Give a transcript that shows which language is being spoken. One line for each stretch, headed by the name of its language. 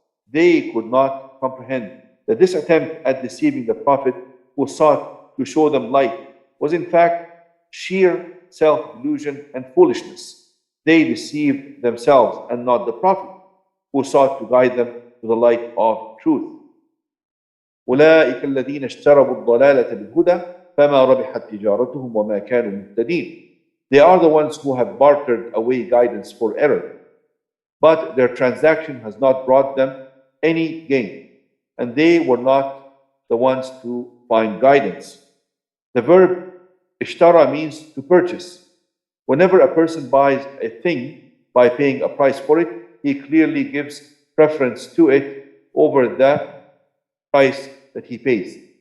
English: They could not comprehend that this attempt at deceiving the Prophet who sought to show them light was in fact sheer self-delusion and foolishness. They deceived themselves and not the Prophet who sought to guide them to the light of truth.
Arabic: أولئك الذين اشتروا الضلالة بالهدى فما ربحت تجارتهم وما كانوا مهتدين.
English: They are the ones who have bartered away guidance for error, but their transaction has not brought them any gain, and they were not the ones to find guidance. The verb ishtara means to purchase. Whenever a person buys a thing by paying a price for it, he clearly gives preference to it over the price that he pays.